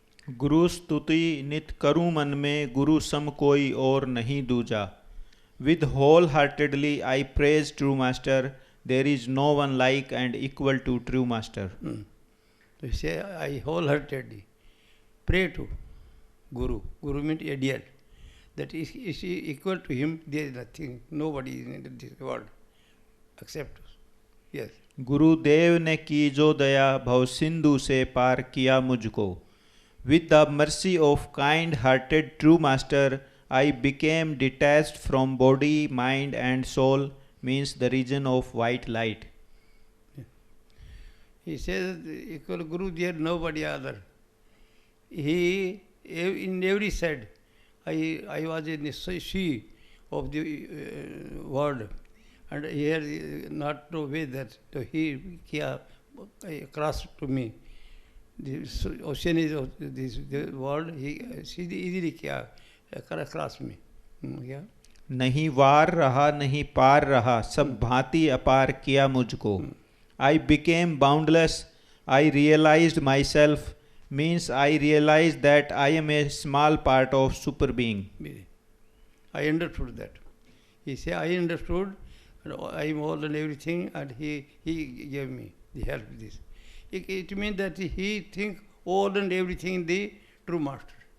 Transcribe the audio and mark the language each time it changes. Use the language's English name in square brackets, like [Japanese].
[Hindi] गुरु स्तुति नित करूं मन में गुरु सम कोई और नहीं दूजा. [English] With wholeheartedly I praise true master. There is no one like and equal to true master. So you say, I wholeheartedly pray to Guru. Guru means ideal. That is equal to him, there is nothing, nobody in this world except us. Yes. [Hindi] गुरुदेव ने की जो दया भव सिंधु से पार किया मुझको. [English] With the mercy of kind-hearted true master, I became detached from body, mind and soul, means the region of white light. He says, equal Guru, there nobody other. He, in every side, I was in the sea of the world, and here not no way that he crossed to me. The ocean is of this the world. He easily cross me. Yeah. [Hindi] नहीं वार रहा नहीं पार रहा सब भांति अपार किया मुझको. [English] I became boundless. I realized myself. Means I realized that I am a small part of super being. I understood that. He said, I understood, and I am all and everything, and he gave me the help with this. It means that he thinks all and everything the true master.